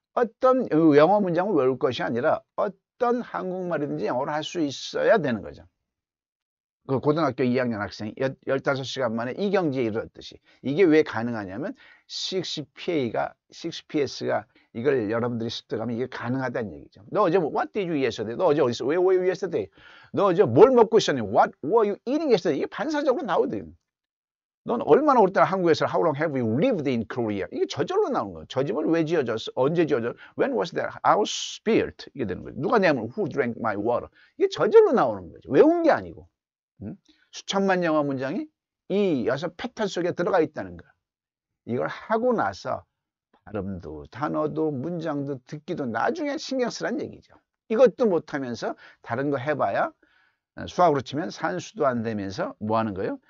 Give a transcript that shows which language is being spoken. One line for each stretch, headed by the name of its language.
Korean: 어떤 영어 문장을 외울 것이 아니라 어떤 한국말이든지 영어를 할 수 있어야 되는 거죠. 그 고등학교 2학년 학생이 15시간 만에 이 경지에 이르렀듯이. 이게 왜 가능하냐면 6PS가 이걸 여러분들이 습득하면 이게 가능하다는 얘기죠. 너 어제
English: what did you yesterday?
Korean: 너 어제 어디서?
English: Where were you yesterday?
Korean: 너 어제 뭘 먹고 있었니?
English: What were you eating yesterday?
Korean: 이게 반사적으로 나오거든요. 넌 얼마나 오랫동안 한국에서
English: How long have you lived in Korea?
Korean: 이게 저절로 나오는 거예요. 저 집을 왜 지어졌어? 언제 지어졌어?
English: When was that house built?
Korean: 이게 되는 거예요. 누가 내면
English: Who drank my water?
Korean: 이게 저절로 나오는 거죠. 외운 게 아니고. 수천만 영어 문장이 이 여섯 패턴 속에 들어가 있다는 거야. 이걸 하고 나서 발음도 단어도 문장도 듣기도 나중에 신경 쓰란 얘기죠. 이것도 못하면서 다른 거 해봐야 수학으로 치면 산수도 안 되면서 뭐 하는 거예요?